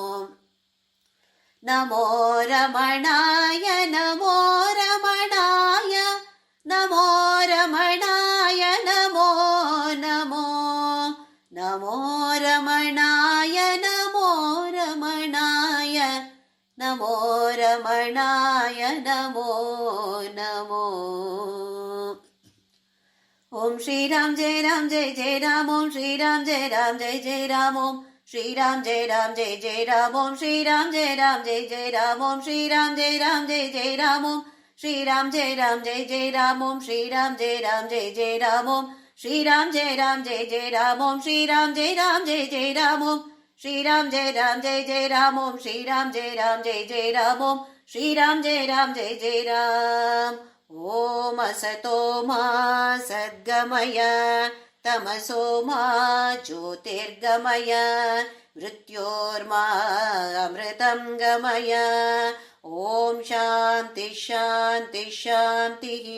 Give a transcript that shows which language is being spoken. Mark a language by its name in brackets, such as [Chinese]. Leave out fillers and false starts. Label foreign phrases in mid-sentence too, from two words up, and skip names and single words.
[Sanskrit] ನಮೋ ರಮಣಾಯ ನಮೋ ರಮಣಾಯ ನಮೋ ರಮಣಾಯ ನಮೋ ನಮೋ ನಮೋ ರಮಣಾಯ ನಮೋ ರಮಣಾಯ ನಮೋ ರಮಣಾಯ ನಮೋ ನಮೋ. ಓಂ ಶ್ರೀರಾಮ್ ಜಯ ರಾಮ್ ಜಯ ಜಯ ರಾಮ್. ಓಂ ಶ್ರೀರಾಮ್ ಜಯ ರಾಮ್ ಜಯ ಜಯ ರಾಮ್. ಓಂ ಶ್ರೀರಾಮ್ ಜಯ ರಾಮ್ ಜಯ ಜಯ ರಾಮ್. ಓಂ ಶ್ರೀರಾಮ್ ಜಯ ರಾಮ್ ಜಯ ಜಯ ರಾಮ್. ಓಂ ಶ್ರೀರಾಮ್ ಜಯ ರಾಮ್ ಜಯ ಜಯ ರಾಮ್. ಓಂ ಶ್ರೀರಾಮ್ ಜಯ ರಾಮ್ ಜಯ ಜಯ ರಾಮ್. ಓಂ ಶ್ರೀರಾಮ್ ಜಯ ರಾಮ್ ಜಯ ಜಯ ರಾಮ್. ಓಂ ಶ್ರೀರಾಮ್ ಜಯ ರಾಮ್ ಜಯ ಜಯ ರಾಮ್. ಓಂ ಶ್ರೀರಾಮ್ ಜಯ ರಾಮ್ ಜಯ ಜಯ ರಾಮ್. ಓಂ ಶ್ರೀರಾಮ್ ಜಯ ರಾಮ್ ಜಯ ಜಯ ರಾಮ್. ಓಂ ಶ್ರೀರಾಮ್ ಜಯ ರಾಮ್ ಜಯ ಜಯ ರಾಮ್. ಓಂ ಶ್ರೀರಾಮ್ ಜಯ ರಾಮ್ ಜಯ ಜಯ ರಾಮ್. ಓಂ ಅಸತೋ ಮಾ ಸದ್ಗಮಯ ತಮಸೋ ಮಾ ಜ್ಯೋತಿರ್ಗಮಯ ಮೃತ್ಯೋರ್ಮಾ ಅಮೃತಂ ಗಮಯ. ಓಂ ಶಾಂತಿ ಶಾಂತಿ ಶಾಂತಿ.